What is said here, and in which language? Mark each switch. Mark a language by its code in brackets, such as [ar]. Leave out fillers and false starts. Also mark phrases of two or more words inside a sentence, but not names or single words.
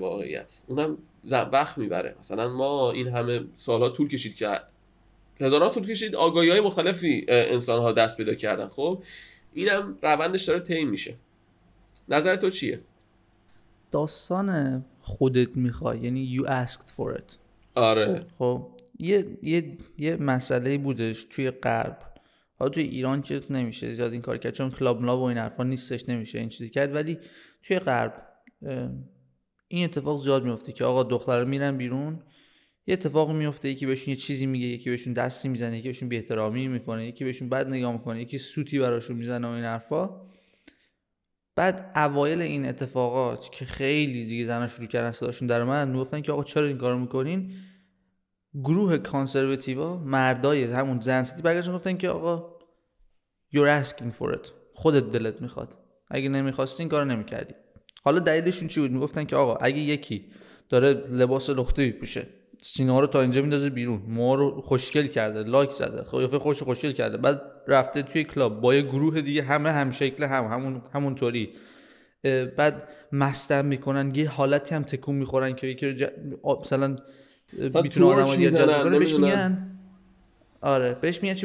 [fa] واقعیت اونم وقت میبره. مثلا ما این همه سالها طول کشید که هزارها طول کشید آگاهی‌های مختلفی انسان‌ها دست پیدا کردن. خب اینم روندش داره طی میشه. نظر تو چیه؟ داستان خودت میخوای، یعنی [en] you asked for it. [fa] آره. خب یه مسئله بودش توی غرب. حالا توی ایران که نمیشه زیاد این کار کرد چون کلاب ملاب و این حرفا نیستش، نمیشه این چیزی کرد، ولی توی غرب این اتفاق زیاد میفته که آقا دخترها میرن بیرون، یه اتفاق میفته، یکی بهشون یه چیزی میگه، یکی بهشون دستی میزنه، یکی بهشون بی‌احترامی میکنه، یکی بهشون بد نگاه میکنه، یکی سوتی براشون میزنه و این حرفا. بعد اوایل این اتفاقات که خیلی دیگه زنا شروع کردن صداشون در اومد، میگفتن که آقا چرا این کارو میکنین؟ گروه کانسرواتیوا، مردای همون زن سیتی برگشتن گفتن که آقا [en] you're asking for it، [fa] خودت دلت میخواد، اگه نمیخواستی این کارو نمیکردی. حالا دلیلشون چی بود؟ میگفتن که آقا اگه یکی داره لباس لخته میپوشه، سینه‌ها رو تا اینجا میندازه بیرون، موها رو خوشگل کرده، لایک زده، قیافه خوشگل کرده، بعد رفته توی کلاب با یه گروه دیگه هم شکل همونطوری، بعد مستم میکنن، یه حالتی هم تکون میخورن که یکی مثلا میتونه آدمو دیگه جذب کنه، بهش میگن آره بهش میگن چی؟